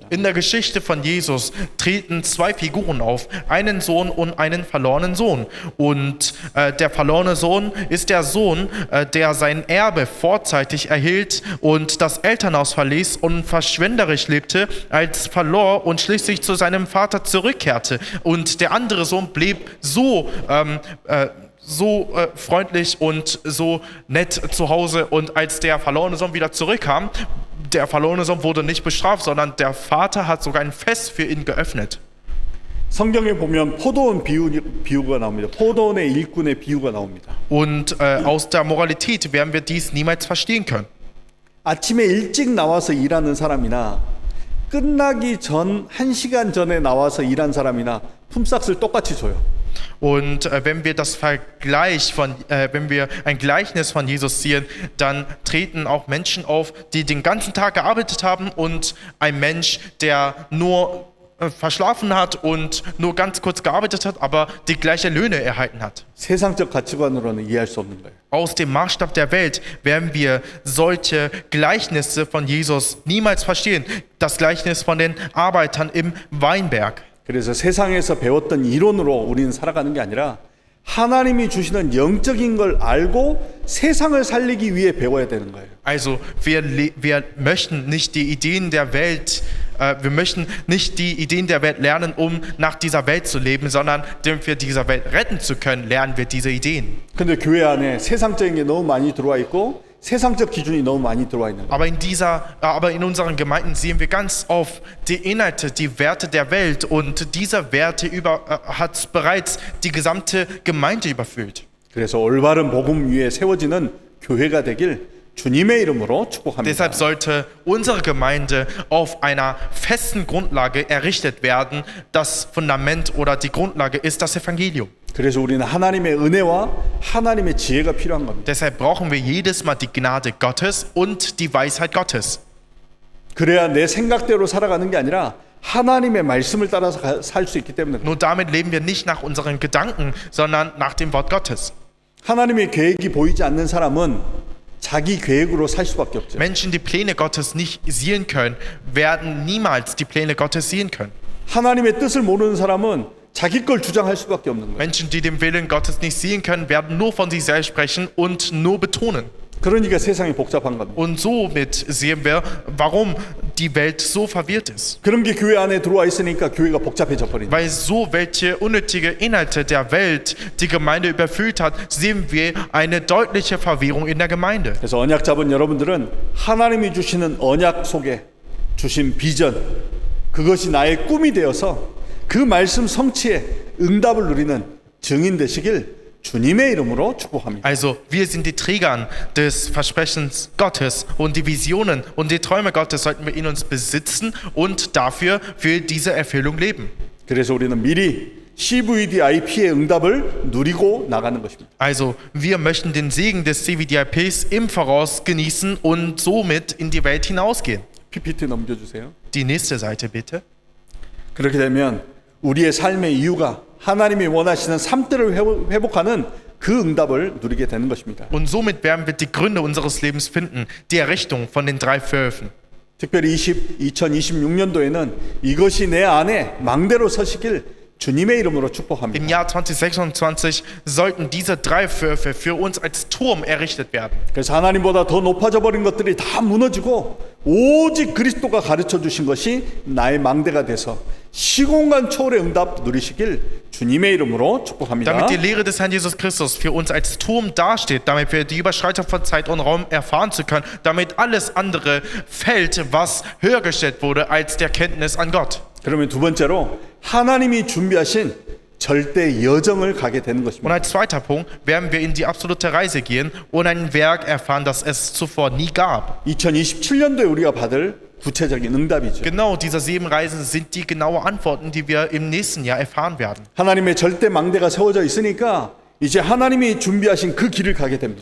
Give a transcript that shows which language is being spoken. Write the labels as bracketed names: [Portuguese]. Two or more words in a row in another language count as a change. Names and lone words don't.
[German] In der Geschichte von Jesus treten zwei Figuren auf, einen Sohn und einen verlorenen Sohn. Und der verlorene Sohn ist der Sohn, der sein Erbe vorzeitig erhielt und das Elternhaus verließ und verschwenderisch lebte, als verlor und schließlich zu seinem Vater zurückkehrte. Und der andere Sohn blieb so freundlich und so nett zu Hause. Und als der verlorene Sohn wieder zurückkam, der verlorene Sohn wurde nicht bestraft, sondern der Vater hat sogar ein Fest für ihn geöffnet. [Korean] 성경에 보면 포도원 비유가 나옵니다. 포도원의 일꾼의 비유가 나옵니다. [German] Und aus der Moralität werden wir dies niemals verstehen können. [Korean] 아침에 일찍 나와서 일하는 사람이나 끝나기 전 1시간 전에 나와서 일한 사람이나 품삯을 똑같이 줘요. [German] Und wenn wir wenn wir ein Gleichnis von Jesus ziehen, dann treten auch Menschen auf, die den ganzen Tag gearbeitet haben und ein Mensch, der nur verschlafen hat und nur ganz kurz gearbeitet hat, aber die gleiche Löhne erhalten hat. [Korean] 세상적 가치관으로는 이해할 수 없는 거예요. [German] Aus dem Maßstab der Welt werden wir solche Gleichnisse von Jesus niemals verstehen. Das Gleichnis von den Arbeitern im Weinberg. [Korean] 그래서 세상에서 배웠던 이론으로 우리는 살아가는 게 아니라 하나님이 주시는 영적인 걸 알고 세상을 살리기 위해 배워야 되는 거예요. [German] Also wir möchten nicht die Ideen der Welt lernen, um nach dieser Welt zu leben, sondern damit wir diese Welt retten zu können, lernen wir diese Ideen. [Korean] 근데 교회 안에 세상적인 게 너무 많이 들어와 있고 세상적 기준이 너무 많이 들어와 있는 거예요. [German] Aber in unseren Gemeinden sehen wir ganz oft die Inhalte, die Werte der Welt und diese Werte hat bereits die gesamte Gemeinde überfüllt. [Korean] 그래서 올바른 복음 위에 세워지는 교회가 되길 주님의 이름으로 축복합니다. [German] Deshalb sollte unsere Gemeinde auf einer festen Grundlage errichtet werden. Das Fundament oder die Grundlage ist das Evangelium. [Korean] 그래서 우리는 하나님의 은혜와 하나님의 지혜가 필요한 겁니다. [German] Deshalb brauchen wir jedes Mal die Gnade Gottes und die Weisheit Gottes. [Korean] 그래야 내 생각대로 살아가는 게 아니라 하나님의 말씀을 따라서 살 수 있기 때문에 [German] Nur damit leben wir nicht nach unseren Gedanken, sondern nach dem Wort Gottes. [Korean] 하나님의 계획이 보이지 않는 사람은 자기 계획으로 살 수밖에 없죠. [German] Menschen, die Pläne Gottes nicht sehen können, werden niemals die Pläne Gottes sehen können. [Korean] 하나님의 뜻을 모르는 사람은 자기 걸 주장할 수밖에 없는 거예요. [German] Menschen, die den Willen Gottes nicht sehen können, werden nur von sich selbst sprechen und nur betonen. [Korean] 그러니까 세상이 복잡한 겁니다. [German] Und somit sehen wir, warum die Welt so verwirrt ist. [Korean] 그런 게 교회 안에 들어와 있으니까 교회가 복잡해져 버린다. [German] Weil so welche unnötige Inhalte der Welt die Gemeinde überfüllt hat, sehen wir eine deutliche Verwirrung in der Gemeinde. [Korean] 그래서 언약 잡은 여러분들은 하나님이 주시는 언약 속에 주신 비전, 그것이 나의 꿈이 되어서 그 말씀 성취에 응답을 누리는 증인 되시길 주님의 이름으로 축복합니다. [German] Also wir sind die Träger des Versprechens Gottes und die Visionen und die Träume Gottes sollten wir in uns besitzen und dafür für diese Erfüllung leben. [Korean] 그래서 우리는 미리 CVDIP의 응답을 누리고 나가는 것입니다. [German] Also wir möchten den Segen des CVDIPs im Voraus genießen und somit in die Welt hinausgehen. [Korean] PPT 넘겨주세요. [German] Die nächste Seite bitte. [Korean] 그렇게 되면 우리의 삶의 이유가 하나님이 원하시는 삶들을 회복하는 그 응답을 누리게 되는 것입니다. [German] Und somit werden wir die Gründe unseres Lebens finden, die Errichtung von den 3 Wölfen. [Korean] 특별히 2026년도에는 이것이 내 안에 망대로 서시길 주님의 이름으로 축복합니다. [German] Im Jahr 2026 sollten diese 3 Wölfe für uns als Turm errichtet werden. [Korean] 그래서 하나님보다 더 높아져 버린 것들이 다 무너지고 오직 그리스도가 가르쳐 주신 것이 나의 망대가 돼서 시공간 초월의 응답 누리시길 주님의 이름으로 축복합니다. [German] Damit die Lehre des Herrn Jesus Christus für uns als Turm dasteht, damit wir die Überschreitung von Zeit und Raum erfahren zu können, damit alles andere fällt, was höher gestellt wurde als der Kenntnis an Gott. [Korean] 그러면 두 번째로 하나님이 준비하신 절대 여정을 가게 되는 [German] Und [Korean] 것입니다. [German] als zweiter Punkt werden wir in die absolute Reise gehen und ein Werk erfahren, das es zuvor nie gab. [Korean] 2027년도에 우리가 받을 구체적인 응답이죠. [German] Genau diese 7 Reisen sind die genaue Antworten, die wir im nächsten Jahr erfahren werden. [Korean] 하나님의 절대 망대가 세워져 있으니까 이제 하나님이 준비하신 그 길을 가게 됩니다.